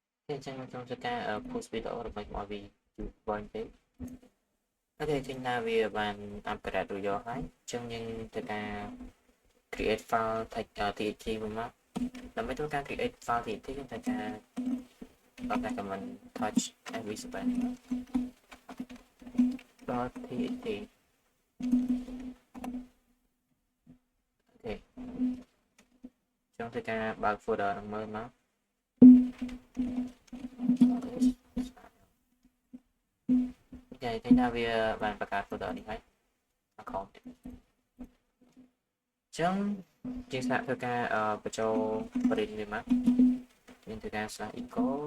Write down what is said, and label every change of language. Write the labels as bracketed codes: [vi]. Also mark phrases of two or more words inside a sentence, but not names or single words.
[km] អញ្ចឹងខ្ញុំធ្វើការ [en] post video [km] របស់ខ្ញុំឲ្យវាយូរបើបន្តិចអូខេឃើញថាវាបាន upgrade រួចយកហើយអញ្ចឹងយើងធ្វើការ [en] create file txt [km] មួយមកដើម្បីធ្វើការ [en] create file txt [km] យើងត្រូវការដល់តែ [en] command touch every space .txt [km] អូខេចង់ធ្វើការបើក folder នឹងមើលមក អូខេឃើញថាវាបានបង្កើត folder នេះហើយ account អញ្ចឹងយើងស្នាក់ធ្វើការបញ្ចូល print វាមកយើងធ្វើការ /echo